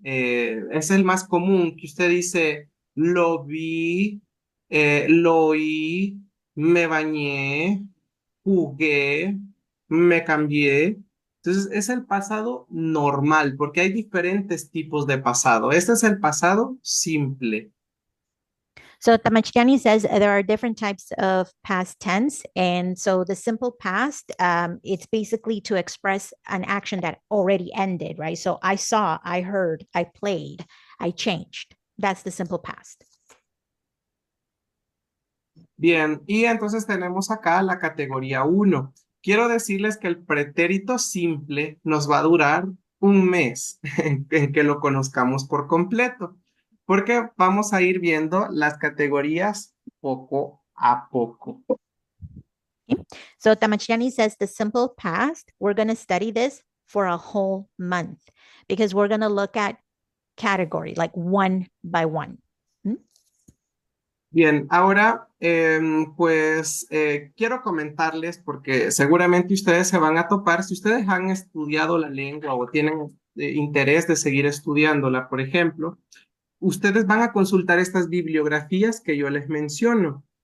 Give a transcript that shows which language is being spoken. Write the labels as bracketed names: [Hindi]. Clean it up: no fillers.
[Spanish] Es el más común que usted dice, lo vi, lo oí, me bañé, jugué, me cambié. Entonces, es el pasado normal, porque hay diferentes tipos de pasado. Este es el pasado simple. [English] So Tamachtiani says there are different types of past tense. And so the simple past, it's basically to express an action that already ended, right? So I saw, I heard, I played, I changed. That's the simple past. [Spanish] Bien, y entonces tenemos acá la categoría 1. Quiero decirles que el pretérito simple nos va a durar un mes en que lo conozcamos por completo, porque vamos a ir viendo las categorías poco a poco. [English] So Tamachtiani says the simple past, we're going to study this for a whole month because we're going to look at category, like one by one. [Spanish] Bien, ahora pues quiero comentarles porque seguramente ustedes se van a topar, si ustedes han estudiado la lengua o tienen interés de seguir estudiándola, por ejemplo, ustedes van a consultar estas bibliografías que yo les menciono.